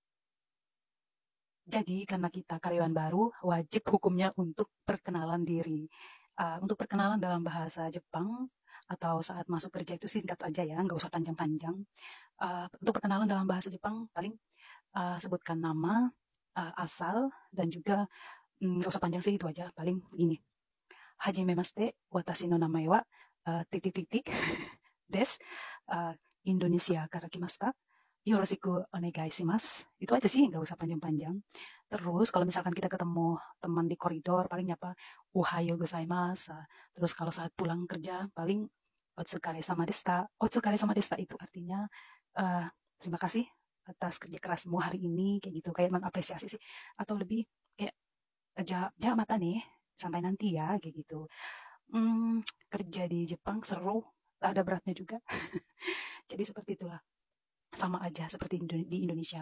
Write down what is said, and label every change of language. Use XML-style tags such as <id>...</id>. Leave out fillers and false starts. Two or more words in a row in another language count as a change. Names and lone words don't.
<id>Jadi karena kita karyawan baru, wajib hukumnya untuk perkenalan diri. Untuk perkenalan dalam bahasa Jepang atau saat masuk kerja itu singkat aja ya, nggak usah panjang-panjang. Untuk perkenalan dalam bahasa Jepang paling sebutkan nama, asal, dan juga nggak usah panjang sih itu aja. Paling gini,</id> <ja>はじめまして、私の名前は titik-titik です、えー、インドネシアから来ました. よろしくお願いします.</ja> <id>Itu aja sih, nggak usah panjang-panjang. Terus kalau misalkan kita ketemu teman di koridor, paling apa?</id> <ja>おはようございます.</ja> <id>Terus kalau saat pulang kerja, paling</id> <ja>お疲れ様でした. お疲れ様でした</ja> <id>itu artinya eh, terima kasih atas kerja kerasmu hari ini, kayak gitu. Kayak mengapresiasi sih. Atau lebih kayak,</id> <ja>じゃまた</ja> <id>nih, sampai nanti ya, kayak gitu. Kerja di Jepang seru, ada beratnya juga. Jadi seperti itulah, sama aja seperti di Indonesia.</id>